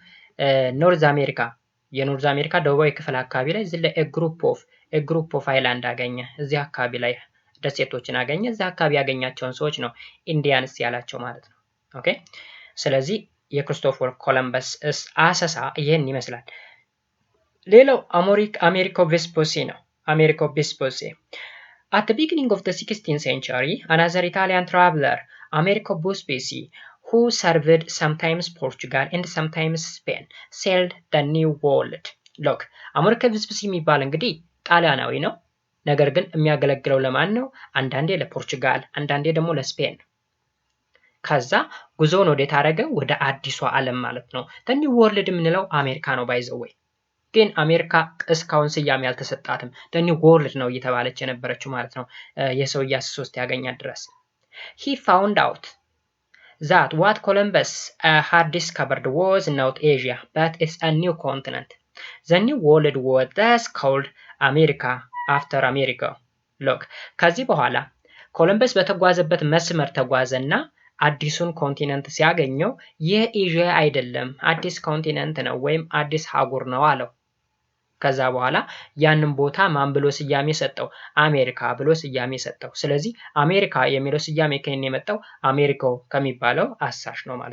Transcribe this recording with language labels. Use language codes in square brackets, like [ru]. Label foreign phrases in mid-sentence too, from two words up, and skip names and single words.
[am] ኖርዝ አሜሪካ የኖርዝ አሜሪካ ደቡባዊ ክፍል አካባቢ ላይ ዝለ [en] group of island [am] አገኘ። እዚህ አካባቢ ላይ ደሴቶችን አገኘ። እዚህ አካባቢ ያገኛቸውን ሰዎች ነው ኢንዲያንስ ያላቸው ማለት ነው። ኦኬ ስለዚህ የክሪስቶፈር ኮሎምበስ አሰሳ ይሄን ይመስላል። ሌላው አሜሪኮ ቬስፑሲ ነው። [en] አሜሪኮ ቬስፑሲ At the beginning of the 16th century, another Italian traveler, Americo Vespucci, who served sometimes Portugal and sometimes Spain, sailed the New World. [am] Look, Americo Vespucci የሚባል እንግዲህ ጣሊያናዊ ነው። ነገር ግን የሚያገለግለው ለማን ነው? አንዳንዴ ለፖርቹጋል፣ አንዳንዴ ደግሞ ለስፔን። ከዛ ጉዞውን ወዴት አደረገ? ወደ አዲሷ ዓለም ማለት ነው። [en] the New World [am] የምንለው አሜሪካ ነው [en] by the way. [am] ግን አሜሪካ እስካሁን ስያሜ ያልተሰጣትም [en] the New World [am] ነው እየተባለች የነበረችው ማለት ነው የሰውያስ 3 ያገኛት ድረስ። [en] He found out that what Columbus had discovered was not Asia but it's a new continent. The New World was thus called America after America. Look, [am] ከዚህ በኋላ ኮሎምበስ በተጓዘበት መስመር ተጓዘና አዲሱን ኮንቲነንት ሲያገኘው ይህ ኤዥያ አይደለም አዲስ ኮንቲነንት ነው ወይም አዲስ አህጉር ነው አለው። ከዛ በኋላ ያንን ቦታ ማን ብሎ ስያሜ ሰጠው? አሜሪካ ብሎ ስያሜ ሰጠው። ስለዚህ አሜሪካ የሚለው ስያሜ ከእኔ የመጣው አሜሪኮ ከሚባለው አሳሽ ነው ማለት